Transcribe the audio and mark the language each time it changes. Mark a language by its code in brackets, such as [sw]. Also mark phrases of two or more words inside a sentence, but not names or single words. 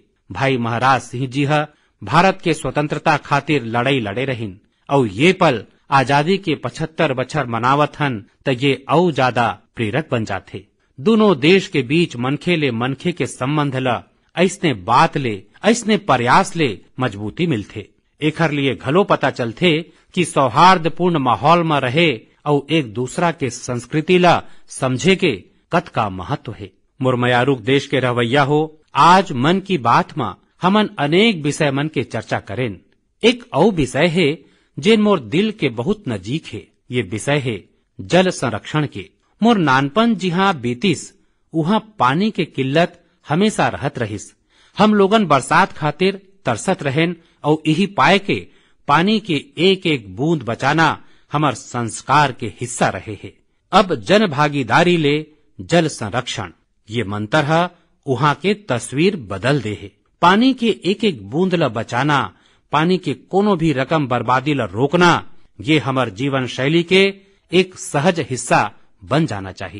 [hne] भाई महाराज सिंह जी भारत के स्वतंत्रता खातिर लड़ाई लड़े रहिन और ये पल आजादी के 75 बछर मनावत हन त ये और ज्यादा प्रेरक बन जाते। दोनों देश के बीच मनखे ले मनखे के संबंध ला ऐसने बात ले, ऐसने प्रयास ले मजबूती मिलते। एकर लिए घलो पता चलते कि सौहार्दपूर्ण माहौल में रहे और एक दूसरा के संस्कृति ला समझे के कत का महत्व है। मुरमयारुक देश के रवैया हो, आज मन की बात में हमन अनेक विषय मन के चर्चा करें। एक और विषय है जिन मोर दिल के बहुत नजीक है। ये विषय है जल संरक्षण के। मोर नानपन जिहाँ बीतिस वहाँ पानी के किल्लत हमेशा रहत रहिस। हम लोगन बरसात खातिर तरसत रहेन और यही पाए के पानी के एक एक बूंद बचाना हमार संस्कार के हिस्सा रहे है। अब जन भागीदारी ले जल संरक्षण ये मंत्र वहाँ के तस्वीर बदल दे है। पानी के एक एक बूंद ला बचाना, पानी के कोनो भी रकम बर्बादी ला रोकना, ये हमार जीवन शैली के एक सहज हिस्सा बन जाना चाहिए।